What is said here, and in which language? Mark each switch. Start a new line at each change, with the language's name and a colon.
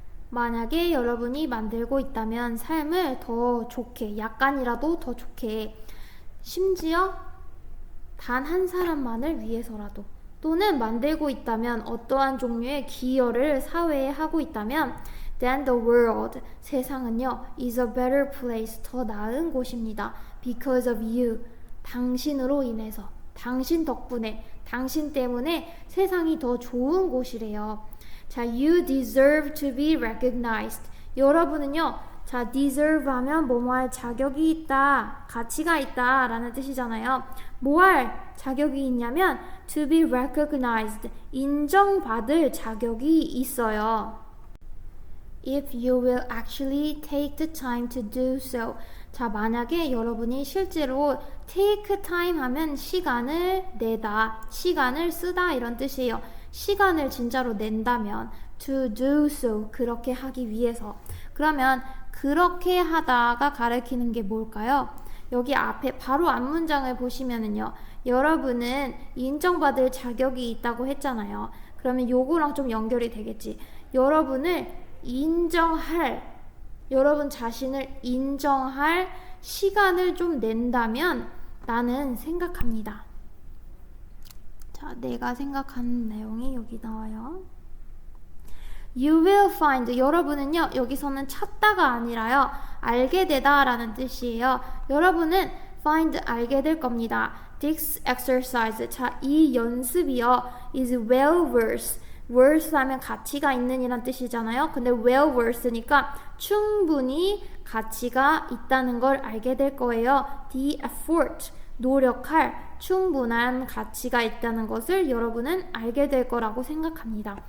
Korean: 만약에 여러분이 만들고 있다면 삶을 더 좋게, 약간이라도 더 좋게, 심지어 단 한 사람만을 위해서라도, 또는 만들고 있다면 어떠한 종류의 기여를 사회에 하고 있다면
English: then the world,
Korean: 세상은요,
English: is a better place,
Korean: 더 나은 곳입니다.
English: Because of you,
Korean: 당신으로 인해서, 당신 덕분에, 당신 때문에 세상이 더 좋은 곳이래요.
English: 자, you deserve to be recognized.
Korean: 여러분은요, 자, deserve 하면 뭐뭐할 자격이 있다, 가치가 있다 라는 뜻이잖아요. 뭐할 자격이 있냐면
English: to be recognized,
Korean: 인정받을 자격이 있어요.
English: If you will actually take the time to do so.
Korean: 자, 만약에 여러분이 실제로 take time 하면 시간을 내다, 시간을 쓰다 이런 뜻이에요. 시간을 진짜로 낸다면
English: to do so,
Korean: 그렇게 하기 위해서. 그러면 그렇게 하다가 가리키는 게 뭘까요? 여기 앞에 바로 앞 문장을 보시면은요, 여러분은 인정받을 자격이 있다고 했잖아요. 그러면 요거랑 좀 연결이 되겠지. 여러분을 인정할, 여러분 자신을 인정할 시간을 좀 낸다면 나는 생각합니다. 자, 내가 생각하는 내용이 여기 나와요.
English: You will find,
Korean: 여러분은요, 여기서는 찾다가 아니라요, 알게 되다 라는 뜻이에요. 여러분은 find, 알게 될 겁니다.
English: This exercise, 자,
Korean: 이 연습이요,
English: is well worth.
Korean: worth 하면 가치가 있는 이란 뜻이잖아요. 근데 well worth니까 충분히 가치가 있다는 걸 알게 될 거예요.
English: The effort,
Korean: 노력할 충분한 가치가 있다는 것을 여러분은 알게 될 거라고 생각합니다.